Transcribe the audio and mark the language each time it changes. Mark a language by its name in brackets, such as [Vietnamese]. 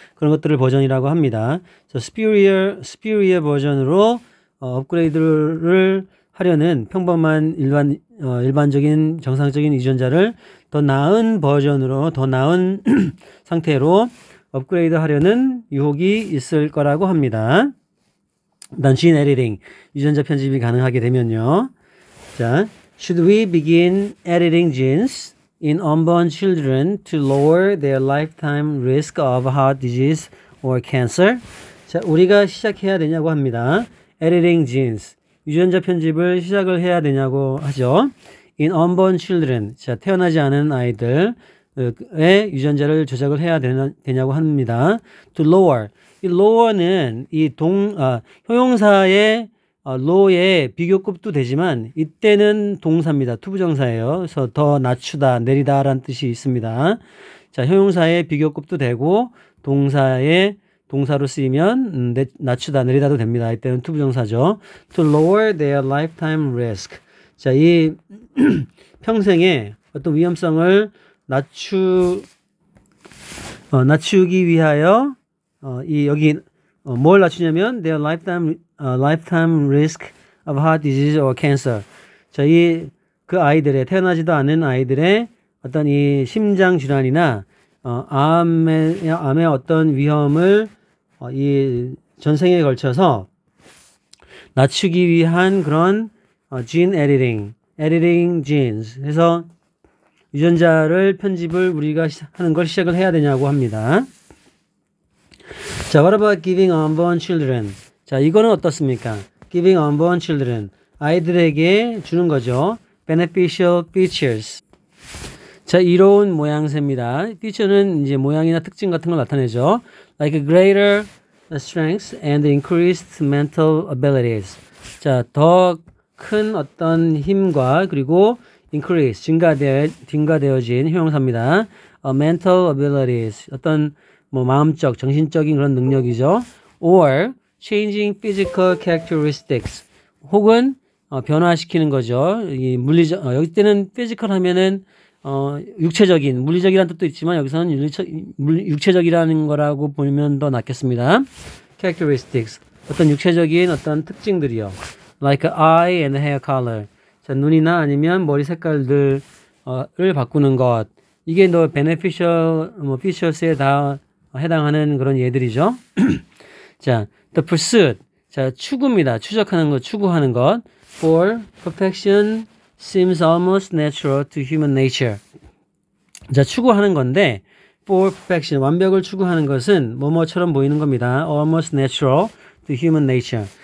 [Korean] 그런 것들을 버전이라고 합니다. superior 버전으로 업그레이드를 하려는 평범한 일반적인 정상적인 유전자를 더 나은 버전으로, 더 나은 상태로 업그레이드 하려는 유혹이 있을 거라고 합니다. 일단 gene editing, 유전자 편집이 가능하게 되면요. [English] 자, should we begin editing genes in unborn children to lower their lifetime risk of heart disease or cancer? [Korean] 자, 우리가 시작해야 되냐고 합니다. editing genes, 유전자 편집을 시작을 해야 되냐고 하죠. [English] in unborn children, [Korean] 자, 태어나지 않은 아이들의 유전자를 조작을 해야 되냐고 합니다. to lower, 이 lower는 형용사의 low의 비교급도 되지만 이때는 동사입니다. 투부정사예요. 그래서 더 낮추다, 내리다 라는 뜻이 있습니다. 자, 형용사의 비교급도 되고 동사로 쓰이면 낮추다, 내리다도 됩니다. 이때는 투부정사죠. [English] to lower their lifetime risk. [Korean] 자, 이 평생의 어떤 위험성을 낮추기 위하여 여기 뭘 낮추냐면 [English] their lifetime risk of heart disease or cancer. [Korean] 자, 그 아이들의, 태어나지도 않은 아이들의 어떤 이 심장 질환이나 암의 어떤 위험을 이 전생에 걸쳐서 낮추기 위한 그런 gene editing genes. 그래서 유전자를 편집을 우리가 하는 걸 시작을 해야 되냐고 합니다. [English] 자, what about giving unborn children? [Korean] 자, 이거는 어떻습니까? [English] giving unborn children, [Korean] 아이들에게 주는 거죠. [English] beneficial features. [Korean] 자, 이로운 모양새입니다. feature는 이제 모양이나 특징 같은 걸 나타내죠. [English] like a greater strength and increased mental abilities. [Korean] 자, 더 큰 어떤 힘과 그리고 increase, 증가되어진 형용사입니다. [English] mental abilities, [Korean] 어떤 뭐 마음적, 정신적인 그런 능력이죠. [English] or changing physical characteristics, [Korean] 혹은 변화시키는 거죠. 이 물리적, 여기 때는 physical 하면은 육체적인, 물리적이라는 뜻도 있지만 여기서는 육체적이라는 거라고 보면 더 낫겠습니다. characteristics, 어떤 육체적인 어떤 특징들이요. [English] like eye and hair color. [Korean] 자, 눈이나 아니면 머리 색깔들을 바꾸는 것. 이게 더 beneficial, features에 다 해당하는 그런 예들이죠. 자, the pursuit. 자, 추구입니다. 추적하는 것, 추구하는 것. [English] for perfection seems almost natural to human nature. [Korean] 자, 추구하는 건데, [English] for perfection, [Korean] 완벽을 추구하는 것은 뭐뭐처럼 보이는 겁니다. [English] almost natural to human nature.